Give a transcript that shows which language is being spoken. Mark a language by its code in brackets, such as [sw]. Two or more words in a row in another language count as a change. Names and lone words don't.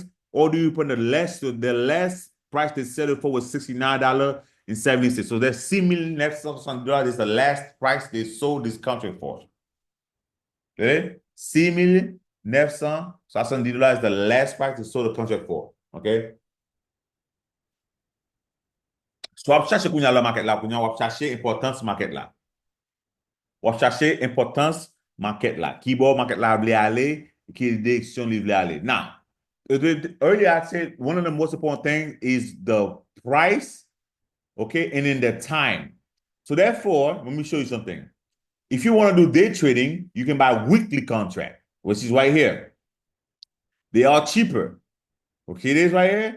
[en] Or do you put the less price they sell it for was $69.70? So that's $6,960 is the last price they sold this contract for. Okay? $6,960 is the last price they sold the contract for. Okay? So, [ht] wap chache kounya la market la, kounya wap chache importance market la. Wap chache importance market la. Ki bo market la vle ale, ki direction li vle ale. [en] Now, earlier I said one of the most important things is the price, okay, and then the time. So therefore, let me show you something. If you want to do day trading, you can buy weekly contract, which is right here. They are cheaper. Okay, this right here.